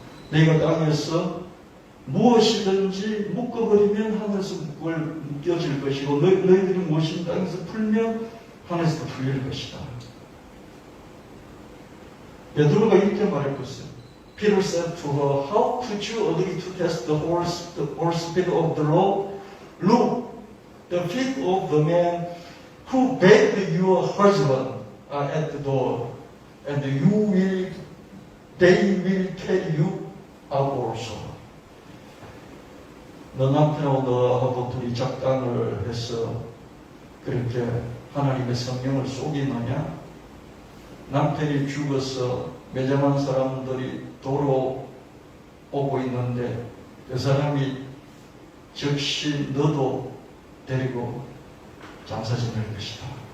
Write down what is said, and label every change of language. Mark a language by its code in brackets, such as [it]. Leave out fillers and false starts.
[ko] 내가 땅에서 무엇이든지 묶어버리면 하늘에서 묶여질 것이고 너희들이 무엇이든 땅에서 풀면 하늘에서 풀릴 것이다. 베드로가 이렇게 말했거든요. [en] Peter said to her, How could you agree to test the whole spirit of the Lord? Look, the feet of the man who begged your husband are at the door, and you will They will carry you out also. [ko] 너 남편하고 너하고 둘이 작당을 해서 그렇게 하나님의 성령을 속이느냐? 남편이 죽어서 매장한 사람들이 도로 오고 있는데 그 사람이 즉시 너도 데리고 장사 지낼 것이다.